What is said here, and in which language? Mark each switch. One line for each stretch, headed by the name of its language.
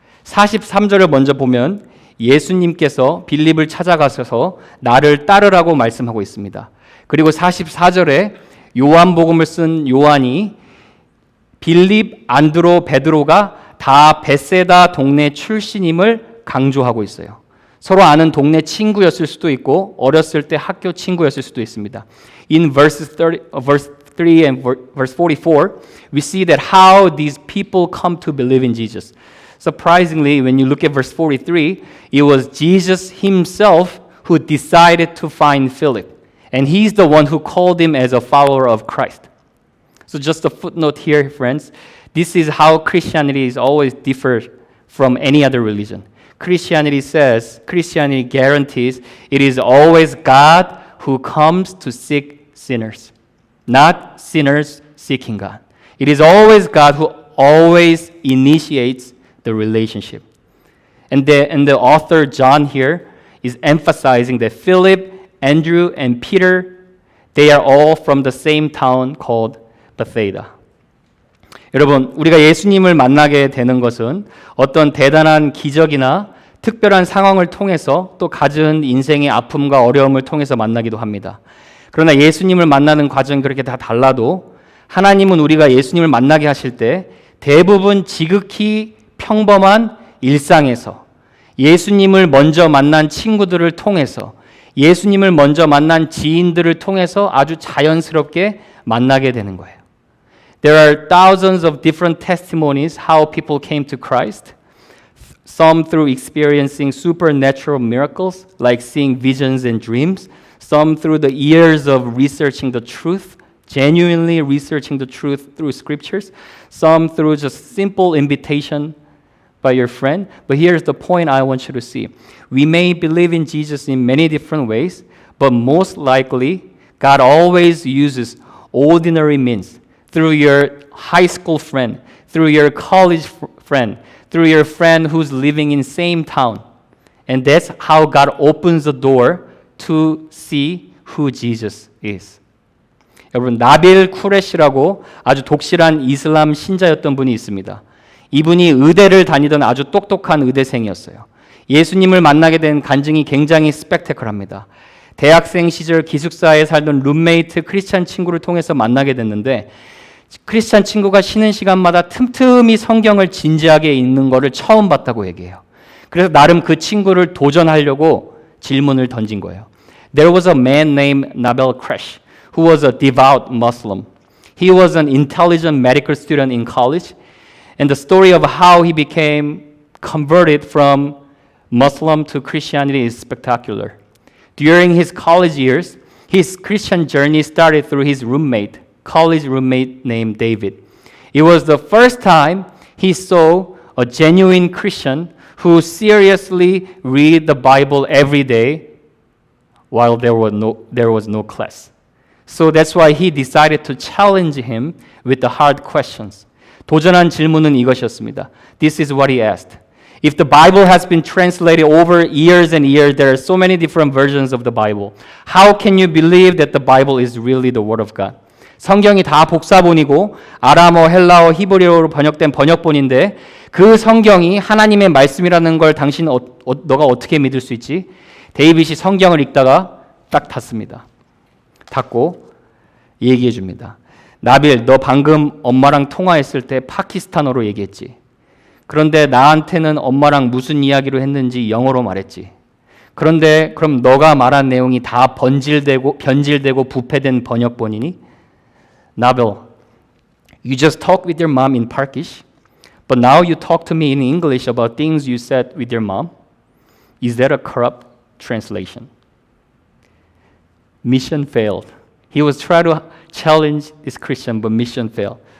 Korean: 43절을 먼저 보면 예수님께서 빌립을 찾아가셔서 나를 따르라고 말씀하고 있습니다. 그리고 44절에 요한복음을 쓴 요한이 빌립, 안드로, 베드로가 다 베세다 동네 출신임을 강조하고 있어요. 서로 아는 동네 친구였을 수도 있고 어렸을 때 학교 친구였을 수도 있습니다.
English: In verse 3 and verse 44, we see that how these people come to believe in Jesus. Surprisingly, when you look at verse 43, it was Jesus himself who decided to find Philip. And he's the one who called him as a follower of Christ. So just a footnote here, friends. This is how Christianity is always different from any other religion. Christianity guarantees it is always God who comes to seek sinners, not sinners seeking God. It is always God who always initiates the relationship. And the author John here is emphasizing that Philip, Andrew, and Peter, they are all from the same town called Bethsaida.
Korean: 여러분, 우리가 예수님을 만나게 되는 것은 어떤 대단한 기적이나 특별한 상황을 통해서 또 갖은 인생의 아픔과 어려움을 통해서 만나기도 합니다. 그러나 예수님을 만나는 과정이 그렇게 다 달라도 하나님은 우리가 예수님을 만나게 하실 때 대부분 지극히 평범한 일상에서 예수님을 먼저 만난 친구들을 통해서 예수님을 먼저 만난 지인들을 통해서 아주 자연스럽게 만나게 되는 거예요.
English: There are thousands of different testimonies how people came to Christ. Some through experiencing supernatural miracles, like seeing visions and dreams. Some through the years of researching the truth, genuinely researching the truth through scriptures. Some through just simple invitation by your friend. But here's the point I want you to see. We may believe in Jesus in many different ways, but most likely, God always uses ordinary means. Through your high school friend, through your college friend, through your friend who's living in same town. And that's how God opens the door to see who Jesus is.
Korean: 여러분, 나빌 쿠레시라고 아주 독실한 이슬람 신자였던 분이 있습니다. 이분이 의대를 다니던 아주 똑똑한 의대생이었어요. 예수님을 만나게 된 간증이 굉장히 스펙테클합니다. 대학생 시절 기숙사에 살던 룸메이트 크리스찬 친구를 통해서 만나게 됐는데 크리스찬 친구가 쉬는 시간마다 틈틈이 성경을 진지하게 읽는 것을 처음 봤다고 얘기해요. 그래서 나름 그 친구를 도전하려고 질문을 던진 거예요.
English: There was a man named Nabil Qureshi who was a devout Muslim. He was an intelligent medical student in college, and the story of how he became converted from Muslim to Christianity is spectacular. During his college years, his Christian journey started through his college roommate named David. It was the first time he saw a genuine Christian who seriously read the Bible every day while there was no class. So that's why he decided to challenge him with the hard questions.
Korean: 도전한 질문은 이것이었습니다.
English: This is what he asked. If the Bible has been translated over years and years, there are so many different versions of the Bible. How can you believe that the Bible is really the Word of God?
Korean: 성경이 다 복사본이고 아람어, 헬라어, 히브리어로 번역된 번역본인데 그 성경이 하나님의 말씀이라는 걸 당신 너가 어떻게 믿을 수 있지? 데이빗이 성경을 읽다가 딱 닫습니다. 닫고 얘기해 줍니다. 나빌, 너 방금 엄마랑 통화했을 때 파키스탄어로 얘기했지. 그런데 나한테는 엄마랑 무슨 이야기로 했는지 영어로 말했지. 그런데 그럼 너가 말한 내용이 다 변질되고 부패된 번역본이니?
English: Nabil, you just talked with your mom in Turkish, but now you talk to me in English about things you said with your mom. Is that a corrupt translation? Mission failed. He was trying to challenge this Christian, but mission failed.